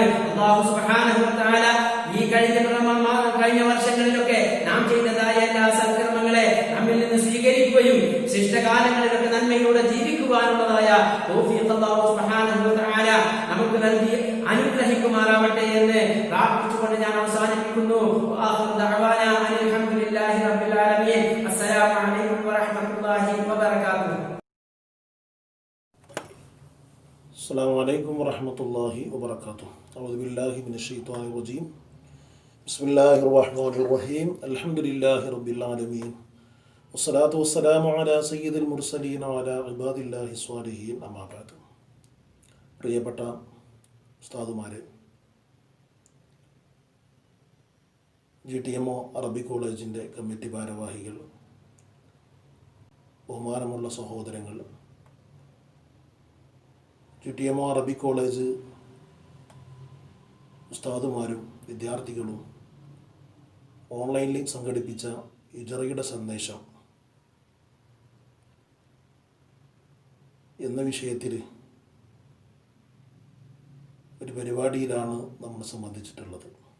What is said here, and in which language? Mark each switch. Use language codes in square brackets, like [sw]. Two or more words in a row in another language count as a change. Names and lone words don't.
[ml] അല്ലാഹു സുബ്ഹാനഹു വ തആല ഈ കഴിഞ്ഞ വർഷങ്ങളിലൊക്കെ നാം ചെയ്തതായ എല്ലാ സൽക്കർമ്മങ്ങളെ നമ്മിൽ നിന്ന് സ്വീകരിക്കുകയും ശിഷ്ടകാലങ്ങളിലൊക്കെ നന്മയിലൂടെ ജീവിക്കുവാനുള്ളതായ തൗഫീഖ് അല്ലാഹു സുബ്ഹാനഹു വ തആല നമുക്ക് നൽകി അനുഗ്രഹിക്കുമാറാവട്ടെ എന്ന് പ്രാർത്ഥിച്ചുകൊണ്ട് ഞാൻ അവസാനിപ്പിക്കുന്നു. [ar] آخر دعوانا الحمد لله رب العالمين. السلام عليكم ورحمة الله وبركاته. السلام عليكم ورحمة الله وبركاته. أعوذ بالله من الشيطان الرجيم. بسم الله الرحمن الرحيم. الحمد لله رب العالمين. والصلاة والسلام على سيد المرسلين وعلى عباد الله الصالحين. أما بعد. [ml] പ്രിയപ്പെട്ട ഉസ്താദുമാരെ, GTMO അറബി കോളേജിൻ്റെ കമ്മിറ്റി ഭാരവാഹികൾ, ബഹുമാനമുള്ള സഹോദരങ്ങൾ, GTMO അറബി കോളേജ് ഉസ്താദുമാരും വിദ്യാർത്ഥികളും ഓൺലൈനിൽ സംഘടിപ്പിച്ച ഹിജ്റയുടെ സന്ദേശം എന്ന വിഷയത്തിൽ ഒരു പരിപാടിയിലാണ് നമ്മൾ സംബന്ധിച്ചിട്ടുള്ളത്.